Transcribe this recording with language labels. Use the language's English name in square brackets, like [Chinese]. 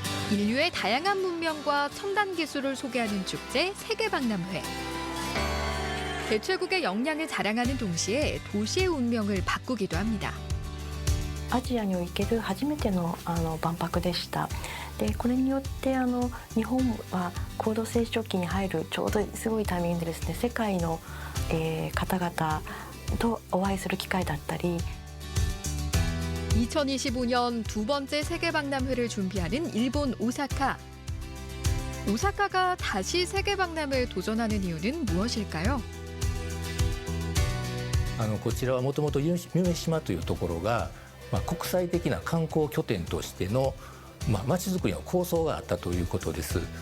[Korean] 인류의 다양한 문명과 첨단 기술을 소개하는 축제 세계박람회. 대최국의 역량을 자랑하는 동시에 도시의 운명을 바꾸기도 합니다. [Japanese] アジアにおける初めての万博でした。で、これによって日本は高度成長期に入るちょうどすごいタイミングでですね、世界の、方々とお会いする機会だったり。 [Korean] 2025년 두 번째 세계박람회를 준비하는 일본 오사카. 오사카가 다시 세계박람회에 도전하는 이유는 무엇일까요? [Japanese] こちらはもともと夢洲というところが、国際的な観光拠点としての、街づくりの構想があったということです。